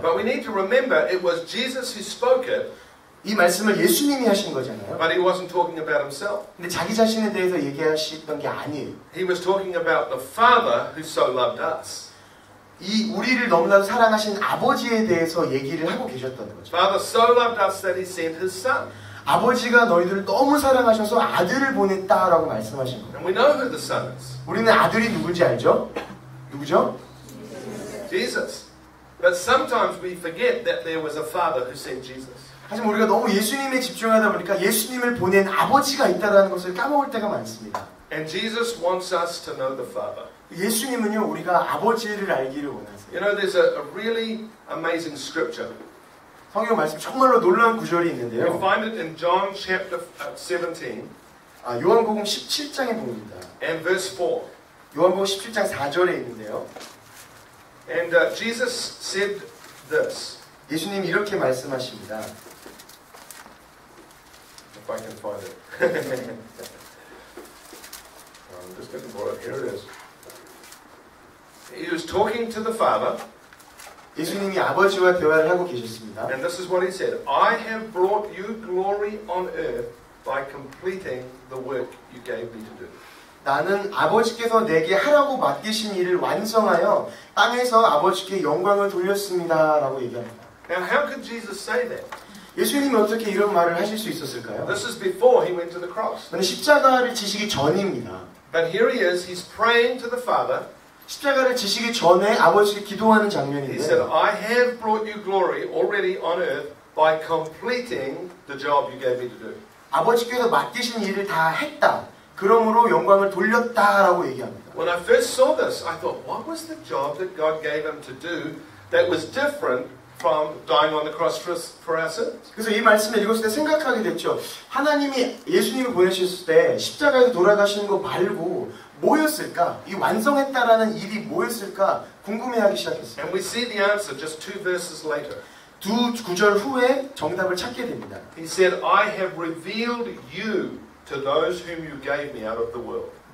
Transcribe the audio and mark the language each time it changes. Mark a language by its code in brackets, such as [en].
[en] But we need to remember it was Jesus who spoke it, [ko] 이 말씀을 예수님이 하신 거잖아요. [en] but he wasn't talking about himself. [ko] 근데 자기 자신에 대해서 얘기하시던 게 아니에요. [en] He was talking about the Father who so loved us. [ko] 이 우리를 너무나도 사랑하신 아버지에 대해서 얘기를 하고 계셨던 거죠. [en] Father so loved us that he sent his Son. [ko] 아버지가 너희들을 너무 사랑하셔서 아들을 보냈다라고 말씀하신 거예요. [en] And we know who the Son is. [ko] 우리는 아들이 누군지 알죠? 누구죠? [en] Jesus. But sometimes we forget that there was a Father who sent Jesus. [ko] 하지만 우리가 너무 예수님에 집중하다 보니까 예수님을 보낸 아버지가 있다는 것을 까먹을 때가 많습니다. [en] And Jesus wants us to know the Father. [ko] 예수님은요, 우리가 아버지를 알기를 원하세요. [en] You know, there's a really amazing scripture. [ko] 성경 말씀 정말로 놀라운 구절이 [en] You [ko] 있는데요. [en] find it in John chapter 17 [ko] 요한복음 17장에 봅니다. [en] and verse 4. [ko] 요한복음 17장 4절에 있는데요. [en] And Jesus said this. [ko] 예수님이 이렇게 말씀하십니다. [en] If I can find it. I'm just looking for it. Here it is. He was talking to the Father, [ko] 예수님이 아버지와 대화를 하고 계셨습니다. [en] and this is what he said. I have brought you glory on earth by completing the work you gave me to do. [ko] 나는 아버지께서 내게 하라고 맡기신 일을 완성하여 땅에서 아버지께 영광을 돌렸습니다. 라고 얘기합니다. [en] Now, how could Jesus say that? [ko] 예수님이 어떻게 이런 말을 하실 수 있었을까요? [en] This is before he went to the cross. [ko] 저는 십자가를 지시기 전입니다. [en] But here he is, he's praying to the Father. [ko] 십자가를 지시기 전에 아버지께 기도하는 [en] He said, [ko] 장면인데 [en] I have brought you glory already on earth by completing the job you gave me to do. [ko] 아버지께서 맡기신 일을 다 했다. 그러므로 영광을 돌렸다라고 얘기합니다. [en] When I first saw this, I thought, what was the job that God gave him to do that was different from dying on the cross for our sins? [ko] 그래서 이 말씀을 읽었을 때 생각하게 됐죠. 하나님이 예수님을 보내셨을 때 십자가에서 돌아가시는 거 말고 뭐였을까? 이 완성했다라는 일이 뭐였을까? 궁금해하기 시작했어요. [en] And we see the answer just 2 verses later. [ko] 두 구절 후에 정답을 찾게 됩니다. [en] He said, I have revealed you to those whom you gave me out of the world.